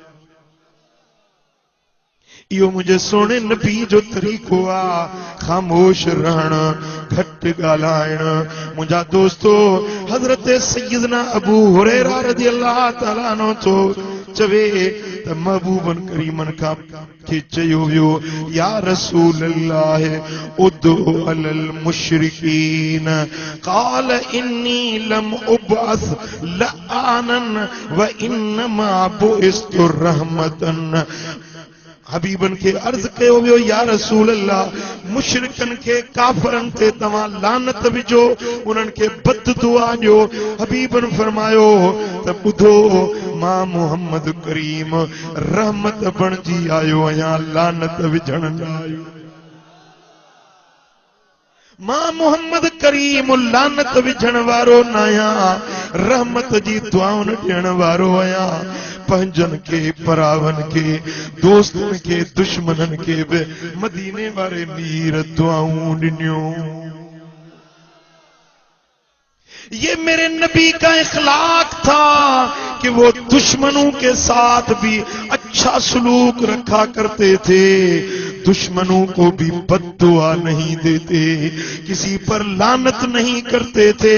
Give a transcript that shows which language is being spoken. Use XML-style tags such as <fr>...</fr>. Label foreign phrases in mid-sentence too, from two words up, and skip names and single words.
<sd>इहो मुझे सोने नबी जो तरीक़ो आ, खामोश रहण, घट ॻाल्हाइण। मुंहिंजा दोस्तो हजरत सैयदना अबू हुरैरा रज़ी अल्लाह ताला अन्हु तो चवे त महबूबन करीमन खां के चयो वियो,</sd> <ar>يا رسول الله ادع على المشركين قال إني لم أبعث لعانا وإنما بعثت رحمة.</ar> <sd>हबीबन के अर्ज कयो वियो,</sd> <ar>يا رسول الله</ar> <sd>मुशरिकन के काफरन ते तव्हां लानत विझो, उन्हनि खे बद दुआ ॾियो। हबीबन फरमायो त ॿुधो, मां मोहम्मद करीम रहमत बणजी आयो आहियां, लानत विझण न आयो। मां मोहम्मद करीम लानत विझण वारो न आहियां, रहमत जी दुआउनि ॾियण वारो आहियां। पंहिंजन के परावन के दोस्तन के दुश्मनन के भी मदीने वारे मीर दुआऊं ॾिनियूं।</sd> <hi>ये मेरे नबी का इखलाक था कि वो दुश्मनों के साथ भी अच्छा सलूक रखा करते थे, दुश्मनों को भी बद्दुआ नहीं देते, किसी पर लानत नहीं करते थे।</hi>